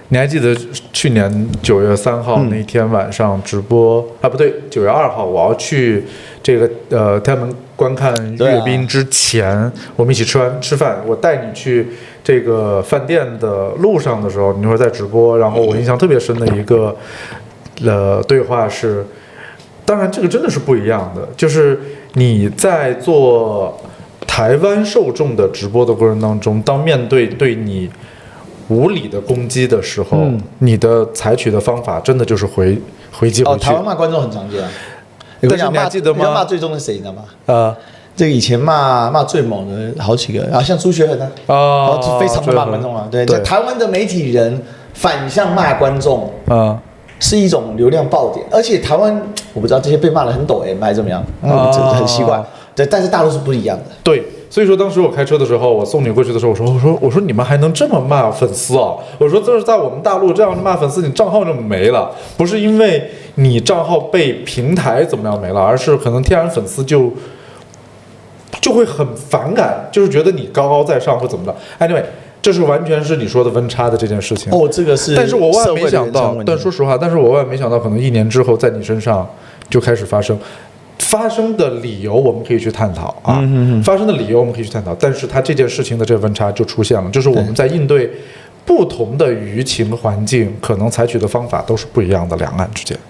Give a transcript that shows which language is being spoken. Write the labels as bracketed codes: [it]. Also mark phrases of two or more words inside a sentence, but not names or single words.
[zh] 你還記得去年9月3號那天晚上直播不對，9月2號我要去這個天安門觀看閱兵之前，我們一起吃飯，我帶你去這個飯店的路上的時候，你那會兒在直播，然後我印象特別深的一個對話是，當然這個真的是不一樣的，就是你在做台灣受众的直播的過程當中，当面对你无理的攻擊的時候，你的採取的方法真的就是回擊回去。台灣罵觀眾很常見啊。但是你還記得嗎？罵最重的是誰，你知道嗎？這個以前罵最猛的好幾個啊，像朱學恆非常會罵觀眾啊。對，在台灣的媒體人反向罵觀眾是一種流量爆點，而且台灣我不知道這些被罵得很抖 M 還是怎麼樣，很奇怪。對，但是大陸是不一樣的。對，所以說當時我開車的時候，我送你過去的時候，我說你們還能這麼罵粉絲啊？我說這是在我們大陸這樣罵粉絲，你賬號就沒了，不是因為你賬號被平台怎麼樣沒了，而是可能天然粉絲就會很反感，就是覺得你高高在上或怎麼的。Anyway， 這是完全是你說的溫差的這件事情。這個是，但是我万萬沒想到，但說實話，我萬萬没想到，可能1年之後在你身上就開始發生。发生的理由我們可以去探討啊，發生的理由我們可以去探討，但是它這件事情的這個溫差就出現了，就是我們在應對不同的輿情環境，可能採取的方法都是不一樣的，兩岸之間。